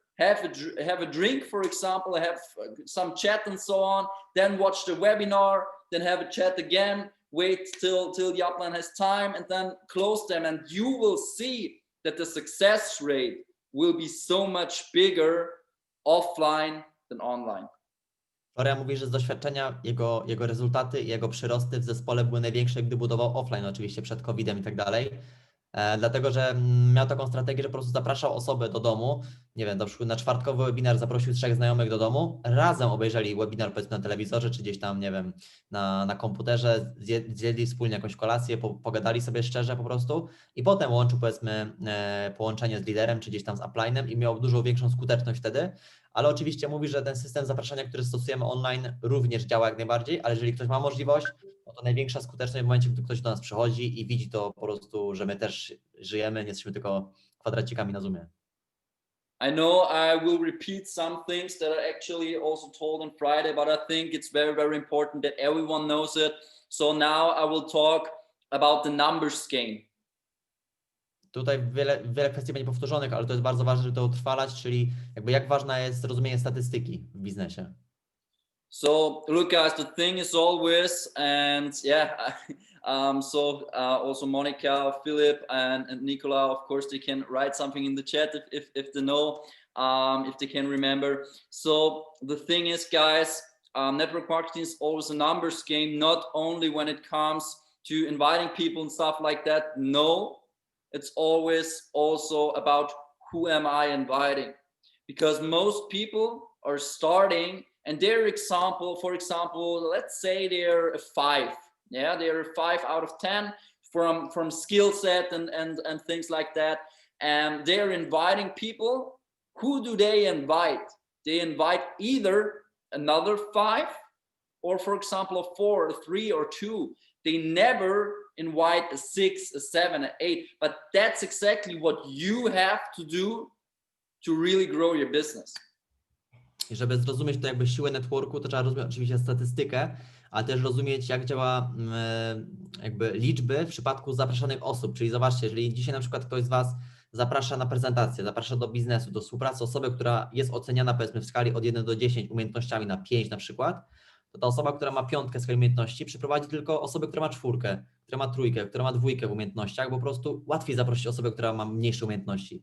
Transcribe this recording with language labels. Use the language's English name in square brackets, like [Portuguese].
[English] Have a drink, for example, have some chat and so on, then watch the webinar, then have a chat again, wait till the upline has time, and then close them, and you will see that the success rate will be so much bigger offline than online. [Polish] Florian mówi, że z doświadczenia jego rezultaty i jego przyrosty w zespole były największe, gdy budował offline, oczywiście przed COVID-em i tak dalej. Dlatego, że miał taką strategię, że po prostu zapraszał osoby do domu, nie wiem, na przykład na czwartkowy webinar zaprosił 3 znajomych do domu, razem obejrzeli webinar powiedzmy na telewizorze, czy gdzieś tam, nie wiem, na komputerze, zjedli wspólnie jakąś kolację, pogadali sobie szczerze po prostu i potem łączył powiedzmy połączenie z liderem, czy gdzieś tam z uplinem i miał dużo większą skuteczność wtedy, ale oczywiście mówi, że ten system zapraszania, który stosujemy online również działa jak najbardziej, ale jeżeli ktoś ma możliwość, no to największa skuteczność w momencie, gdy ktoś do nas przychodzi i widzi to po prostu, że my też żyjemy, nie jesteśmy tylko kwadracikami na Zoomie. [English] I know I will repeat some things that I actually also told on Friday, but I think it's very, very important that everyone knows it. So now I will talk about the numbers game. [Polish] Tutaj wiele kwestii będzie powtórzonych, ale to jest bardzo ważne, żeby to utrwalać, czyli jakby jak ważna jest zrozumienie statystyki w biznesie. [English] So look guys, the thing is always, and yeah, also Monica, Philip and Nicola, of course they can write something in the chat if they know, if they can remember. So the thing is guys, network marketing is always a numbers game, not only when it comes to inviting people and stuff like that. No, it's always also about who am I inviting, because most people are starting and their example, for example, let's say they're a 5. Yeah, they're a 5 out of 10 from skill set and things like that. And they're inviting people. Who do they invite? They invite either another 5 or, for example, a 4, a 3, or 2. They never invite a 6, a 7, an 8. But that's exactly what you have to do to really grow your business. [Polish] I żeby zrozumieć to jakby siłę networku, to trzeba rozumieć oczywiście statystykę, ale też rozumieć, jak działa jakby liczby w przypadku zapraszanych osób. Czyli zobaczcie, jeżeli dzisiaj na przykład ktoś z Was zaprasza na prezentację, zaprasza do biznesu, do współpracy osobę, która jest oceniana powiedzmy w skali od 1 do 10 umiejętnościami na 5 na przykład, to ta osoba, która ma 5 swojej umiejętności, przyprowadzi tylko osobę, która ma 4, która ma 3, która ma 2 w umiejętnościach, bo po prostu łatwiej zaprosić osobę, która ma mniejsze umiejętności.